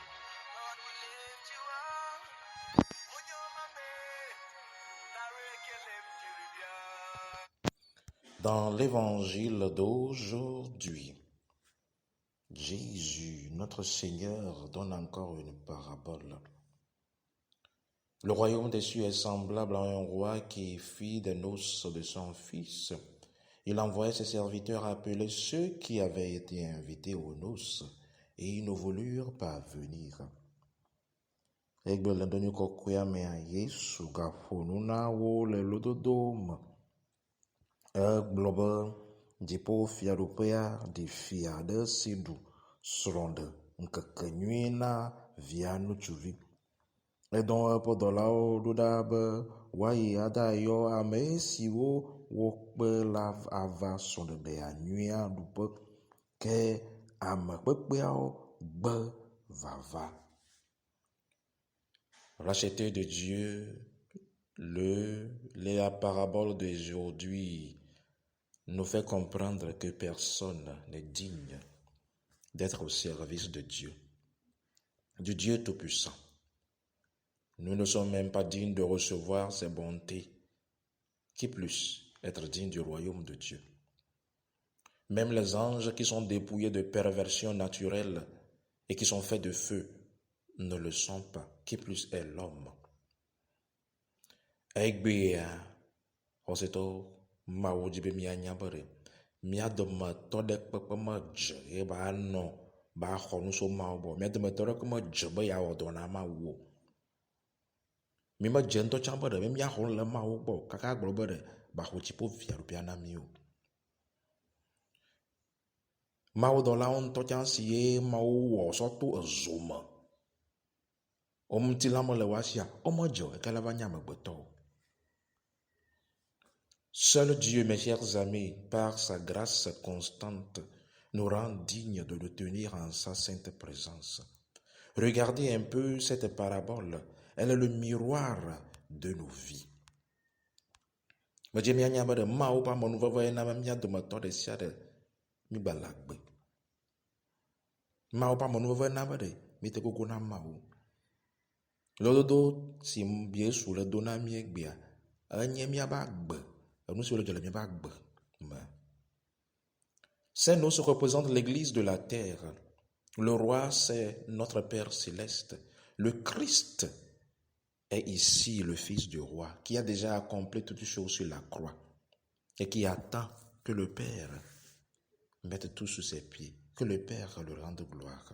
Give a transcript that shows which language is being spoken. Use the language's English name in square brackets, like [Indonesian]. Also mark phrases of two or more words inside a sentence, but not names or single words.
[French] Dans l'évangile d'aujourd'hui, Jésus, notre Seigneur, donne encore une parabole. Le royaume des cieux est semblable à un roi qui fit des noces de son fils. Il envoya ses serviteurs appeler ceux qui avaient été invités aux noces, et ils ne voulurent pas venir. [Ewe] Egblɔ dziƒo fiaɖuƒea ɖi fia aɖe si ɖu srɔ̃ ɖe ŋkekenyui na via ŋutsuvi. Edɔ eƒe dɔlawo ɖo ɖa be woayi aɖayɔ ame siwo wokpe la ava srɔ̃ɖeɖea nyuia ɖuƒe, ke ame kpekpeawo gbe vava. [French] Racheté de Dieu, la parabole d'aujourd'hui nous fait comprendre que personne n'est digne d'être au service de Dieu, du Dieu Tout-Puissant. Nous ne sommes même pas dignes de recevoir ses bontés, qui plus être dignes du royaume de Dieu. Même les anges qui sont dépouillés de perversion naturelle et qui sont faits de feu ne le sont pas, qui plus est l'homme. [Ewe] Egbea, oseto mawo dzi be mianya be ɖe mia dometɔ ɖe kpekpe medze ye ba nɔ ba xɔ nuso mawo gbɔ. Mia dometɔ ɖeke medze be yeawɔ dɔ na Mawu o. Mi medze ŋutɔ tsã be ɖe miaxɔ le Mawu gbɔ kaka gblɔ be ɖe ba xɔ dziƒo fiaɖuƒea na mi o. Mawudɔlawo ŋutɔ tsã si ye Mawu wɔ sɔ to ezo me, wo ŋuti la mele wa sia, wo medze o, eke la va nye amegbetɔ o. [French] Seul Dieu, mes chers amis, par sa grâce constante, nous rend dignes de le tenir en sa sainte présence. Regardez un peu cette parabole, elle est le miroir de nos vies. [Ewe] Medze mianya be ɖe Mawu ƒe amenuveve na be mia dometɔ ɖe sia ɖe mi gbala gbe. Mawu ƒe amenuveve na be ɖe mi te gogo na Mawu. Lododo si Yesu le do na mi egbea, enye miabe agbe. [French] Ces noces représentent l'église de la terre. Le roi, c'est notre Père céleste. Le Christ est ici le fils du roi qui a déjà accompli toutes choses sur la croix et qui attend que le Père mette tout sous ses pieds, que le Père le rende gloire.